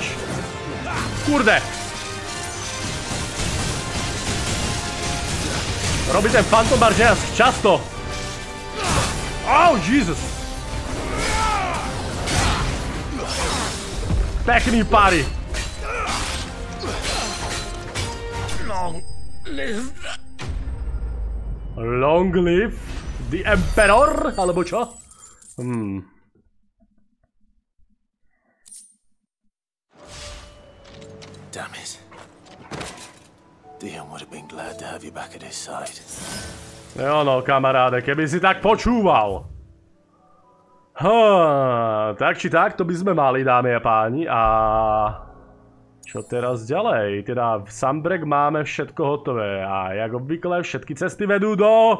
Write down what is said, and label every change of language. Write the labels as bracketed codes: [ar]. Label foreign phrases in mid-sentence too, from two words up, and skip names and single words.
[sk] Kurde. Robí ten Phantom Barge často. Oh, Jesus. Pekný pary. [en] Long live the Emperor, [sk] alebo čo? [en] Damn it. Dion would have been glad to have you back at his side. [sk] Jo no, kamaráde, keby si tak počúval. Tak či tak, to by sme mali, dámy a páni. A čo teraz ďalej? Teda v Sunbreak máme všetko hotové. A jak obvykle, všetky cesty vedú do...